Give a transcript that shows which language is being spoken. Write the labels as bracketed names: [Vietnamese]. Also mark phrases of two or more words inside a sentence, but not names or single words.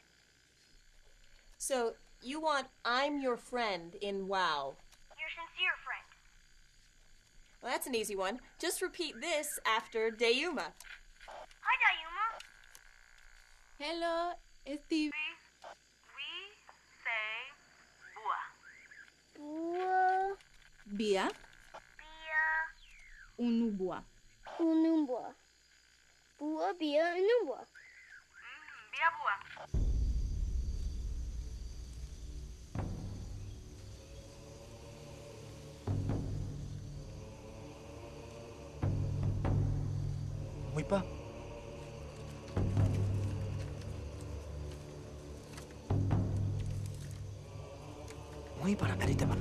[English] So, you want I'm your friend in WoW. Your sincere friend. Well, that's an easy one. Just repeat this after Dayuma. Hi, Dayuma. Hello, Steve. We say bua. [Waorani] Bua. Bia. Bia. Unubua. Unumbua. Bua, bia, unumbua. Bia bua. Muy pa. Muy para narita mana.